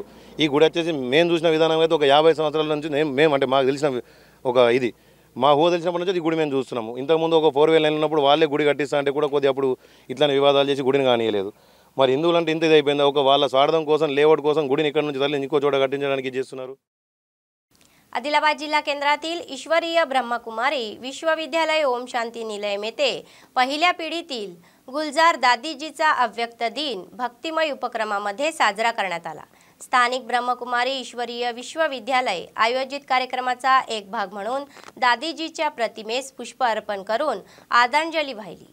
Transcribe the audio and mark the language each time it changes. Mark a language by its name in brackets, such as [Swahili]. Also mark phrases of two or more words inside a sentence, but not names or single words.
[Telugu] ఈ గుడి వచ్చేసి మేము చూసిన విధానం అయితే ఒక 50 సంవత్సరాల నుంచి మేము అంటే మాకు తెలిసిన ఒక ఇది మా ఊహ తెలిసినప్పటి నుంచి ఈ గుడి మేము చూస్తున్నాము. ఇంతకుముందు ఒక 4 వేల ఉన్నప్పుడు వాళ్ళే గుడి కట్టిస్తా అంటే కూడా కొద్దిగా అప్పుడు ఇట్లానే వివాదాలు చేసి గుడిని కానియలేదు. మరి హిందువులు అంటే ఇంత ఇది అయిపోయింది. ఒక వాళ్ళ స్వార్థం కోసం లేఅవుట్ కోసం గుడిని ఇక్కడ నుంచి తరలించి ఇంకో చోట కట్టించడానికి చేస్తున్నారు. [Marathi] आदिलाबाद जिल्हा केंद्रातील ईश्वरीय ब्रह्मकुमारी विश्वविद्यालय ओम शांती निलयम येथे पहिल्या पिढीतील गुलजार दादीजीचा अव्यक्त दिन भक्तिमय उपक्रमामध्ये साजरा करण्यात आला. स्थानिक ब्रह्मकुमारी ईश्वरीय विश्वविद्यालय आयोजित कार्यक्रमाचा एक भाग म्हणून दादीजीच्या प्रतिमेस पुष्प अर्पण करून आदरांजली वाहिली.